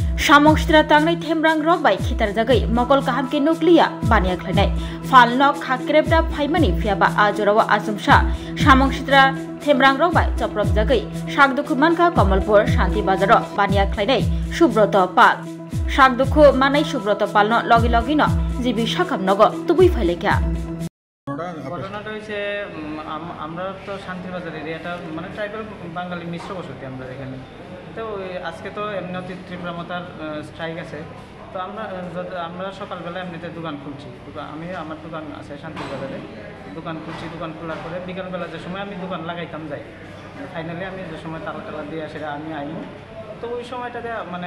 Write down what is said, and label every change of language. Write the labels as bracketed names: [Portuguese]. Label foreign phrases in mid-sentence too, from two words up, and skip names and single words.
[Kok Borok] Samongstira tangnai themrang rok bai khitar jagai mokol kaham ke nuklia bania khlainai falnok khakrebda phaimani phiaba ajorawa asumsa samongstira themrang rok bai choprop jagai sakdukhu manka Kamalpur Shanti Bazaro bania khlainai Subroto Pal sakdukhu manai Subroto Pal no logi logi no jibi sakam nogo tubui phailekha [Bangla] ঘটনাটা হয়েছে আমরা তো শান্তিবাজার এরিয়াটা মানে ট্রাইবাল বাঙালি মিশ্র বসতি আমরা এখানে তো আজকে তো এমনি ত্রিপুরা মাতার স্ট্রাইক আছে তো আমরা সকালবেলা এমনিতে দোকান খুলছি আমি আমার দোকান আছে শান্তিবাজারে দোকান খুলছি দোকান খোলার পরে বিকালবেলা যে সময় আমি দোকান লাগাইতাম যাই ফাইনালি আমি যে সময় তালা দিয়ে সেটা আমি আইনি তো ওই সময়টাতে মানে